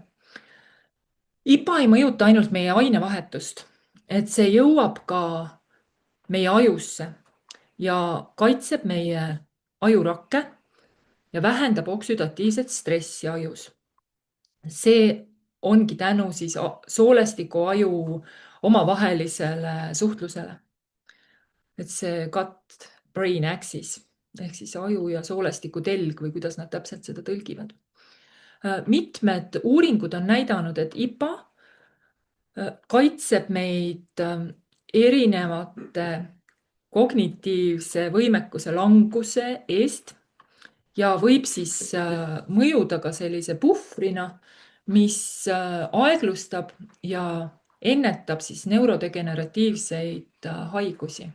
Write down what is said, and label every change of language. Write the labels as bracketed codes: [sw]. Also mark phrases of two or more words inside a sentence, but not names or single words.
[et] IPA ei mõjuta ainult meie ainevahetust, et see jõuab ka meie ajusse ja kaitseb meie ajurakke ja vähendab oksüdatiivset stressi ajus. See ongi tänu siis soolestiku aju omavahelisele suhtlusele. Et see [en] gut-brain axis [et] ehk siis aju ja soolestiku telg või kuidas nad täpselt seda tõlgivad. Mitmed uuringud on näidanud, et IPA kaitseb meid erinevate kognitiivse võimekuse languse eest ja võib siis mõjuda ka sellise puhvrina, mis aeglustab ja ennetab siis neurodegeneratiivseid haigusi.